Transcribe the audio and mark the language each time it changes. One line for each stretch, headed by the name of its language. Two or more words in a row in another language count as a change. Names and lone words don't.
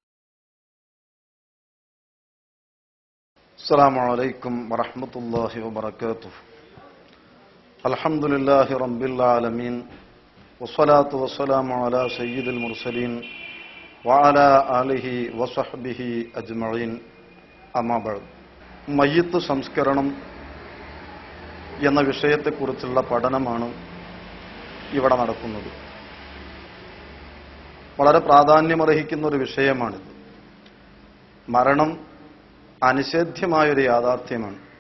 Arabic: السلام عليكم ورحمة الله وبركاته. الحمد لله رب العالمين والصلاة والسلام على سيد المرسلين وعلى آله وصحبه أجمعين. أما بعد.
Malayalam: മയ്യിത്ത് സംസ്കരണം എന്ന വിഷയത്തെക്കുറിച്ചുള്ള പഠനമാണ് ഇവിടെ നടക്കുന്നത്. വളരെ പ്രാധാന്യമർഹിക്കുന്ന ഒരു വിഷയമാണിത്. മരണം അനിഷേധ്യമായൊരു യാഥാർത്ഥ്യമാണ്.